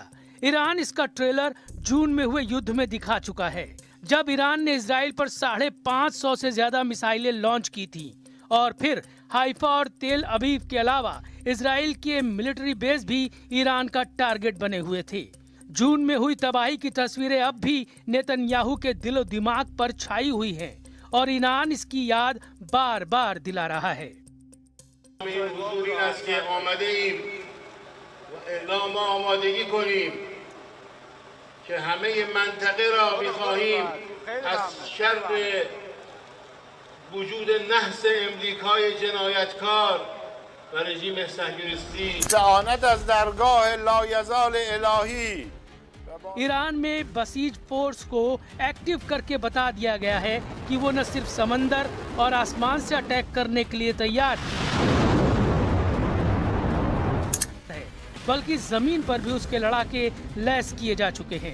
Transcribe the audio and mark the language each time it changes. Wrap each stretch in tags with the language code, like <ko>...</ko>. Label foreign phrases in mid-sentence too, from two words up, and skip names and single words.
<hi>ईरान इसका ट्रेलर जून में हुए युद्ध में दिखा चुका है, जब ईरान ने इजराइल पर 550 से ज्यादा मिसाइलें लॉन्च की थी और फिर हाइफा और तेल अवीव के अलावा इजराइल के</hi> <en>military base</en> <hi>भी ईरान का टारगेट बने हुए थे। जून में हुई तबाही की तस्वीरें अब भी नेतन्याहू के दिलो दिमाग पर छाई हुई हैं और ईरान इसकी याद बार बार दिला रहा है।</hi> <fa>وجود نحس امریکای جنایتکار و رژیم صهیونیستی اعانت از درگاه لایزال الهی</fa> <hi>ईरान में बसीज फोर्स को एक्टिव करके बता दिया गया है कि वो न सिर्फ समंदर और आसमान से अटैक करने के लिए तैयार है, बल्कि जमीन पर भी उसके लड़ाके लैस किए जा चुके हैं।</hi>